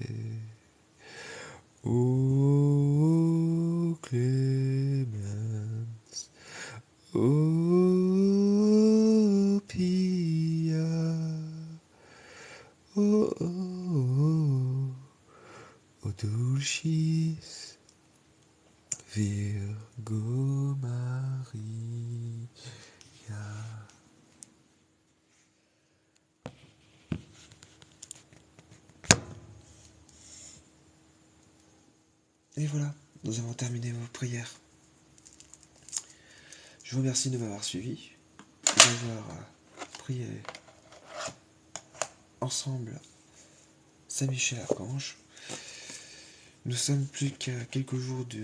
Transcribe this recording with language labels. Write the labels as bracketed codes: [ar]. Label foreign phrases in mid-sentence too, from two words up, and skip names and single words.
[la] O clemens, o pia, o dulcis Virgo Maria. [fr] Et voilà, nous avons terminé vos prières. Je vous remercie de m'avoir suivi, d'avoir prié ensemble Saint-Michel-Archange. Nous sommes plus qu'à quelques jours de...